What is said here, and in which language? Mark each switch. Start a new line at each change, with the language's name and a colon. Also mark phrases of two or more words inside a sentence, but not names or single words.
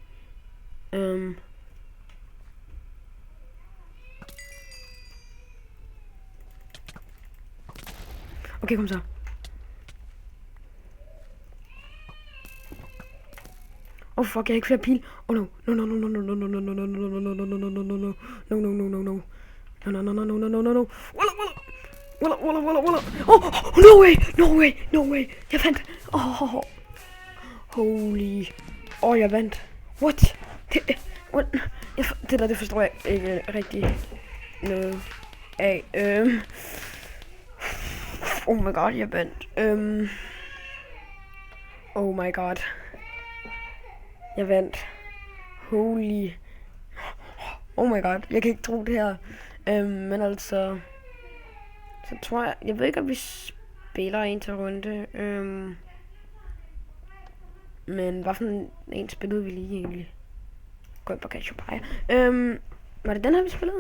Danish: Okay, kom så.
English: Oh fuck,
Danish: jeg har ikke flere pil.
English: Oh no. No way.
Danish: Jeg vandt. Holy. Jeg vandt. What? Det der, det forstår jeg ikke rigtig noget af.
English: Oh my god,
Danish: jeg vandt.
English: Oh my god.
Danish: Jeg vandt.
English: Holy. Oh my god,
Danish: jeg kan ikke tro det her. Men altså... Så tror jeg ved ikke, om vi spiller en til runde. Men hvad for en spillede vi lige egentlig? Gå ind på Cassiopeia. Var det den her, vi spillede?